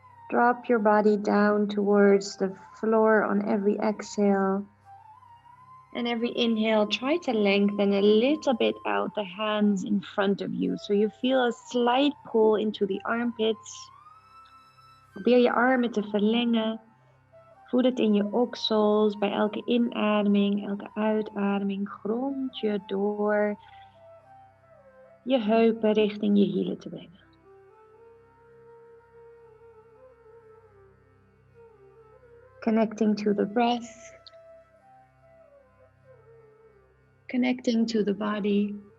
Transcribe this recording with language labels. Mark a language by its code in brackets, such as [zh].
[en] Drop your body down towards the floor on every exhale. And every inhale, try to lengthen a little bit out the hands in front of you. So you feel a slight pull into the armpits. [nl] Probeer je armen te verlengen. Voel het in je oksels. Bij elke inademing, elke uitademing, grond je door je heupen richting je hielen te brengen. [en] Connecting to the breath. Connecting to the body.